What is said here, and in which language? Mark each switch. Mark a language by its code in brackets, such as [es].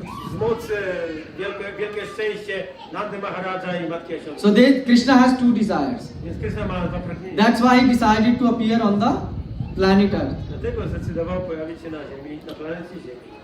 [pl] wzmóc wielkie szczęście Nandy Maharaja i Matki Yashoda. [en] So Krishna has two desires. [pl] Więc Krishna ma dwa pragnienia. [en] That's why he decided to appear on the planet Earth. [pl] Dlatego zdecydował pojawić się na Ziemi, na planecie Ziemi.